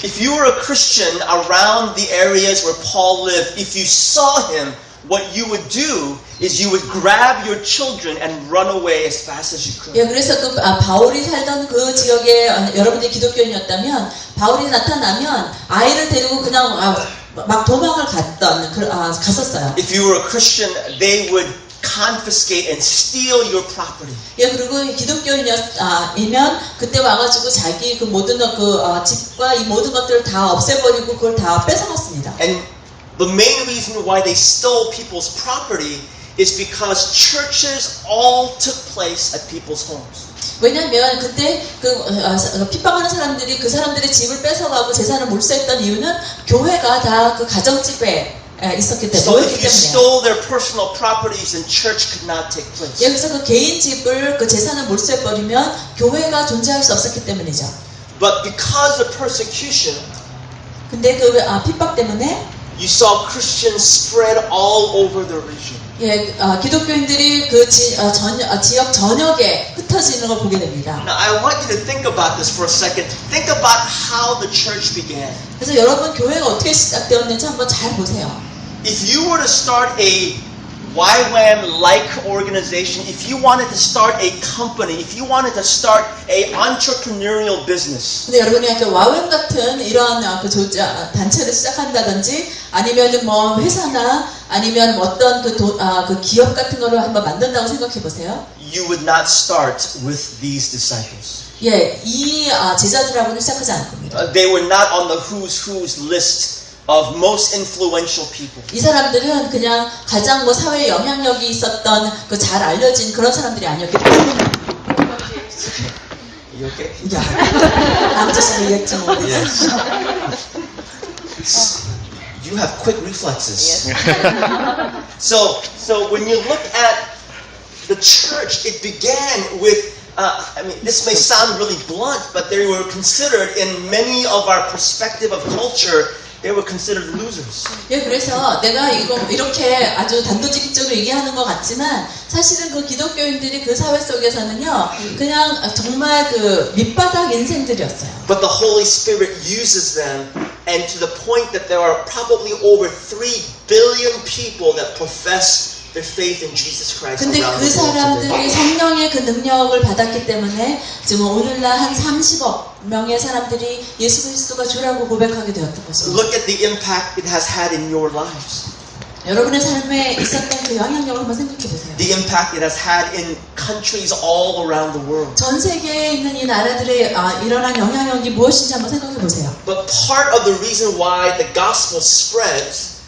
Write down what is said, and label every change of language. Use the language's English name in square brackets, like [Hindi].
[English] If you were a Christian around the areas where Paul lived, if you saw him, what you would do is you would grab your children and run away as fast as you could. [Korean] 예, 그래서 바울이 살던 그 지역에 여러분들이 기독교인이었다면 바울이 나타나면 아이를 데리고 그냥 막 도망을 갔었어요. [English] If you were a Christian, they would confiscate and steal your property. [Korean] 예, 그리고 기독교인이면 그때 와가지고 자기 그 모든 집과 이 모든 것들을 다 없애버리고 그걸 다 뺏어갔습니다. [English] And the main reason why they stole people's property is because churches all took place at people's homes. [Korean] 왜냐하면 그때 핍박하는 사람들이 그 사람들의 집을 뺏어가고 재산을 몰수했던 이유는 교회가 다 그 가정집에 있었기 때문에. [English] So if you stole their personal properties, then church could not take place. [Korean] 예, 그래서 그 개인 집을 그 재산을 몰수해버리면 교회가 존재할 수 없었기 때문이죠. [English] But because of persecution, [Korean] 근데 그 핍박 때문에 [English] you saw Christians spread all over the region. [Korean] 예, 기독교인들이 그 지역 전역에 흩어지는 걸 보게 됩니다. [English] Now I want you to think about this for a second. Think about how the church began. [Korean] 그래서 여러분 교회가 어떻게 시작되었는지 한번 잘 보세요. [English] If you were to start a YWAM-like organization, if you wanted to start a company, if you wanted to start a entrepreneurial business, [Korean] 근데 여러분이 약간 와웸 같은 이런 단체를 시작한다든지 아니면 뭐 회사나 아니면 어떤 그 기업 같은 거를 한번 만든다고 생각해 보세요. [English] you would not start with these disciples. [Korean] 예, 이 제자들하고는 시작하지 않을 겁니다. [English] They were not on the who's list of most influential people. [Korean] 이 사람들은 그냥 가장 뭐 사회에 영향력이 있었던 그 잘 알려진 그런 사람들이 아니었기 때문에. [English] You okay? [Korean] 야, 남자씨 얘기했지 뭐. [English] You have quick reflexes. So when you look at the church, it began with, I mean, this may sound really blunt, but they were considered in many of our perspective of culture, they were considered losers. [Korean] 예, 그래서 내가 이거 이렇게 아주 단도직입적으로 얘기하는 것 같지만 사실은 그 기독교인들이 그 사회 속에서는요, 그냥 정말 그 밑바닥 인생들이었어요. [English] But the Holy Spirit uses them, and to the point that there are probably over 3 billion people that profess their faith in Jesus Christ [Korean] 근데 [English] around [Korean] 그 [English] the world [Korean] 사람들이 [English] today. [Korean] 성령의 그 능력을 받았기 때문에 지금 오늘날 한 30억 명의 사람들이 예수 그리스도가 주라고 고백하게 되었던 것입니다. [English] Look at the impact it has had in your lives. [Korean] 여러분의 삶에 있었던 그 영향력을 한번 생각해 보세요. [English] The impact it has had in countries all around the world. [Korean] 전 세계에 있는 이 나라들의 일어난 영향력이 무엇인지 한번 생각해 보세요. [English] But part of the reason why the gospel spreads